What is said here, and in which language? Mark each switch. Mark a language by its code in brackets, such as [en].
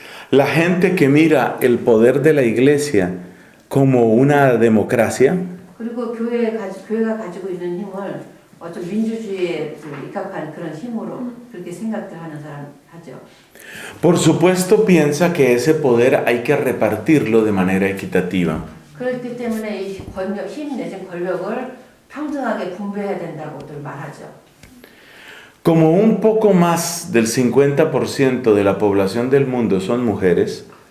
[es] La gente que mira el poder de la iglesia como una democracia [ko] 그리고 교회가 가지고 있는 힘을 어떤 민주주의에 입각한 그런 힘으로 그렇게 생각들 하는 사람 하죠. [es] por supuesto piensa que ese poder hay que repartirlo de manera equitativa. [ko] 그렇기 때문에 이 힘 내지 권력을 평등하게 분배해야 된다고들 말하죠. [es] Como un poco más del 50% de la población del mundo son mujeres,